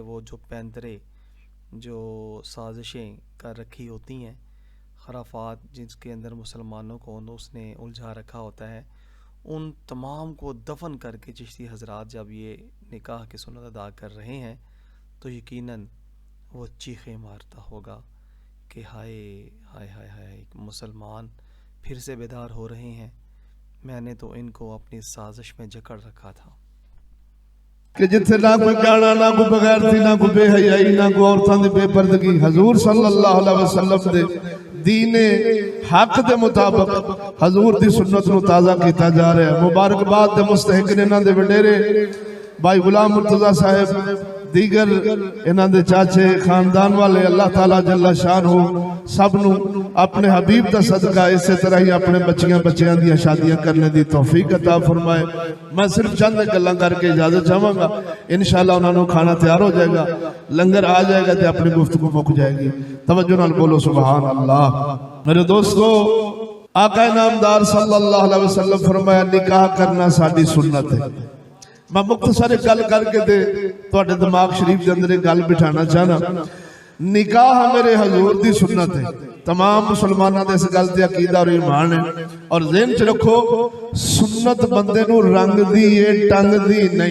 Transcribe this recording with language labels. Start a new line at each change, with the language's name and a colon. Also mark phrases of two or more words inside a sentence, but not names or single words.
Urdu: وہ جو پینترے، جو سازشیں کر رکھی ہوتی ہیں، خرافات جس کے اندر مسلمانوں کو اس نے الجھا رکھا ہوتا ہے، ان تمام کو دفن کر کے چشتی حضرات جب یہ نکاح کی سنت ادا کر رہے ہیں تو یقیناً وہ چیخیں مارتا ہوگا کہ ہائے ہائے ہائے ہائے، مسلمان پھر سے بیدار ہو رہے ہیں، میں نے تو ان کو اپنی سازش میں جکڑ رکھا تھا.
Punjabi: ਕਿ ਜਿੱਥੇ ਨਾ ਕੋਈ ਗਾਣਾ, ਨਾ ਕੋਈ ਬੇਗ਼ੈਰਤੀ, ਨਾ ਕੋਈ ਬੇਹਯਾਈ, ਨਾ ਕੋਈ ਔਰਤਾਂ ਦੀ ਬੇਪਰਦਗੀ, ਹਜ਼ੂਰ
Arabic: صلى الله عليه وسلم
Punjabi: ਦੇ ਦੀਨੇ ਹੱਕ ਦੇ ਮੁਤਾਬਿਕ ਹਜ਼ੂਰ ਦੀ ਸੁੰਨਤ ਨੂੰ ਤਾਜ਼ਾ ਕੀਤਾ ਜਾ ਰਿਹਾ ਹੈ। ਮੁਬਾਰਕਬਾਦ ਦੇ ਮੁਸਤਹਿਕ ਨੇ ਇਨ੍ਹਾਂ ਦੇ ਵਡੇਰੇ ਭਾਈ ਗੁਲਾਮ ਮੁਰਤਜ਼ਾ ਸਾਹਬ, ਦੀਗਰ ਇਨ੍ਹਾਂ ਦੇ ਚਾਚੇ, ਖ਼ਾਨਦਾਨ ਵਾਲੇ, ਅੱਲਾਹ ਤਾਲਾ
Arabic: جل شأن
Punjabi: ਹੋ ਸਭ ਨੂੰ ਅਪਣੇ ਹਬੀਬ ਦਾ ਸਦਕਾ ਇਸ ਤਰ੍ਹਾਂ ਹੀ ਅਪਣੇ ਬੱਚੀਆਂ ਦੀ ਸ਼ਾਦੀਆਂ ਕਰਨੇ ਦੀ ਤੌਫ਼ੀਕ ਅਤਾ ਫ਼ਰਮਾਏ। ਮੈਂ ਸਿਰਫ਼ ਚੰਦ ਗੱਲਾਂ ਕਰਕੇ ਇਜਾਜ਼ਤ ਚਾਹਾਂਗਾ, ਇੰਸ਼ਾਅੱਲਾਹ ਉਨ੍ਹਾਂ ਨੂੰ ਖਾਣਾ ਤਿਆਰ ਹੋ ਜਾਏਗਾ, ਲੰਗਰ ਆ ਜਾਏਗਾ ਤੇ ਅਪਣੀ ਗੁਫ਼ਤਗੂ ਮੁੱਕ ਜਾਏਗੀ। ਤਵੱਜੋ ਨਾਲ ਬੋਲੋ
Arabic: سبحان الله.
Punjabi: ਮੇਰੇ ਦੋਸਤੋਂ, ਆਕਾ ਨਾਮਦਾਰ
Arabic: صلى الله عليه وسلم
Punjabi: ਫ਼ਰਮਾਇਆ ਨਿਕਾਹ ਕਰਨਾ ਸਾਡੀ ਸੁੰਨਤ ਹੈ। ਮੈਂ ਮੁਖ਼ਤਸਰ ਗੱਲ ਕਰਕੇ ਦੇ ਤੁਹਾਡੇ ਦਿਮਾਗ਼ ਸ਼ਰੀਫ਼ ਕੇ ਅੰਦਰ ਗੱਲ ਬਿਠਾਣਾ ਚਾਹਨਾ। ਨਿਕਾਹ ਮੇਰੇ ਹਜ਼ੂਰ ਦੀ ਸੁੰਨਤ ਹੈ। ਤਮਾਮ ਮੁਸਲਮਾਨੋਂ ਕੇ ਇਸ ਗੱਲ ਤੇ ਅਕੀਦਾ ਔਰ ਈਮਾਨ ਹੈ। ਔਰ ਜ਼ਹਨ ਚ ਰੱਖੋ ਸੁੰਨਤ ਬੰਦੇ ਨੂੰ ਰੰਗ ਦੀ ਹੈ ਟੰਗ ਦੀ ਨਹੀਂ।